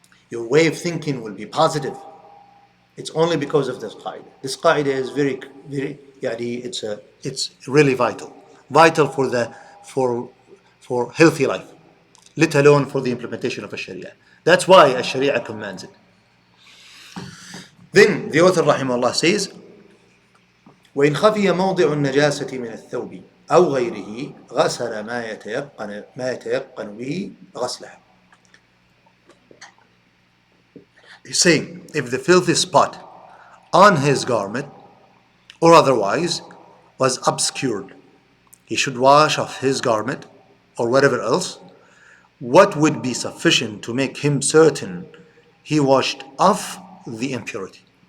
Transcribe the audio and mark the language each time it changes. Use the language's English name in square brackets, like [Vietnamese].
[English] Your way of thinking will be positive. It's only because of this qa'idah. This qa'idah is very, it's really vital for healthy life, let alone for the implementation of a sharia. That's why a sharia commands it. Then the author rahimahullah says, [Arabic] وإن خفي موضع النجاسة من الثوب أو غيره غسل ما يتيقن به غسلها. [English] He's saying, if the filthy spot on his garment or otherwise was obscured, he should wash off his garment or whatever else. What would be sufficient to make him certain he washed off the impurity?